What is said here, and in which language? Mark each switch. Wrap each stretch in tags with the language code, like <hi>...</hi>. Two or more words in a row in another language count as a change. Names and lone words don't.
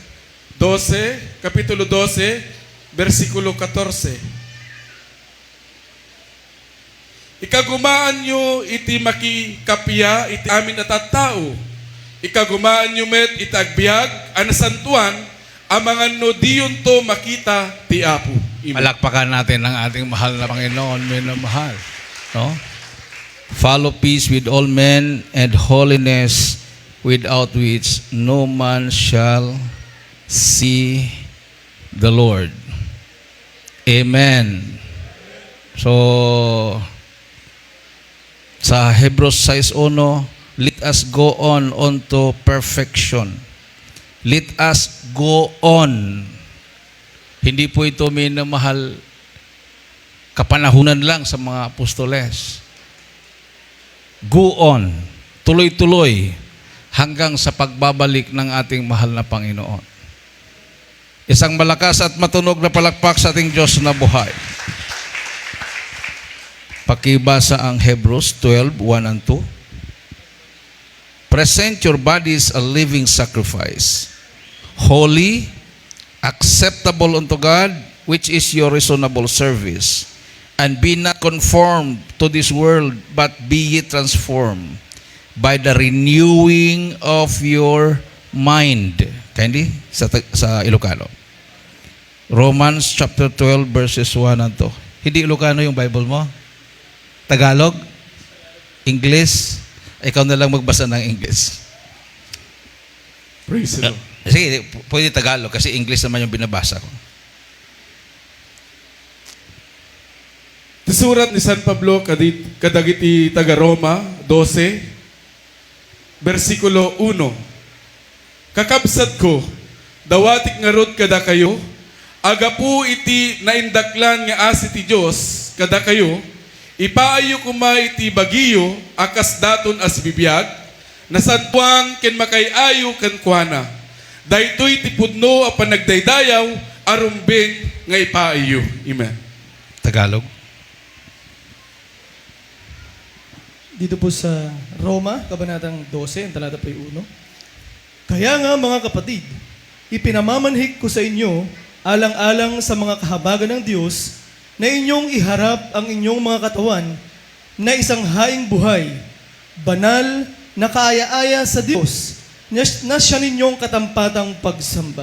<ilo>Kapitulo 12, versikulo 14. Ikagumaan nyo iti makikapya iti amin at tao. Ikagumaan nyo met iti agbyag, anasantuan, amangan no diyon to makita ti Apo.</ilo> <tl>Palakpakan natin ang ating mahal na Panginoon, minamahal. No?</tl> <en>Follow peace with all men and holiness, without which no man shall see the Lord. Amen. So, sa Hebrews 6:1, let us go on to perfection. Let us go on.</en> <tl>Hindi po ito minamahal kapanahunan lang sa mga apostoles.</tl> <en>Go on.</en> <tl>Tuloy-tuloy hanggang sa pagbabalik ng ating mahal na Panginoon. Isang malakas at matunog na palakpak sa ating Diyos na buhay. Pakibasa ang Hebrews 12:1 and 2.</tl> <en>Present your bodies a living sacrifice, holy, acceptable unto God, which is your reasonable service. And be not conformed to this world, but be ye transformed by the renewing of your mind.</en> <tl>Hindi? Sa Ilocano.</tl> <en>Romans chapter 12 verses 1 and 2.</en> <tl>Hindi Ilocano yung Bible mo? Tagalog? English? Ikaw na lang magbasa ng English.</tl> <en>Praise the Lord.</en> <tl>Sige, pwede Tagalog kasi English naman yung binabasa ko.</tl> <ilo>Surat ni San Pablo kadagiti taga Roma 12 versikulo 1. Kakabsat ko, dawatik ngarod kada kayo, agapu iti naindaklan nga asi ti Dios kada kayo, ipaayo kuma iti bagiyo akas daton as bibiyag, nasadwang ken makayayo ken kuana. Daytoy ti pudno a panagdaydayaw arumbeng nga ipaayo. Amen.</ilo> <tl>Tagalog? Dito po sa Roma, Kabanatang 12, ang talata po 1. Kaya nga mga kapatid, ipinamamanhik ko sa inyo, alang-alang sa mga kahabagan ng Diyos, na inyong iharap ang inyong mga katawan na isang haing buhay, banal na kaaya-aya sa Diyos, na siya ninyong katampatang pagsamba.</tl>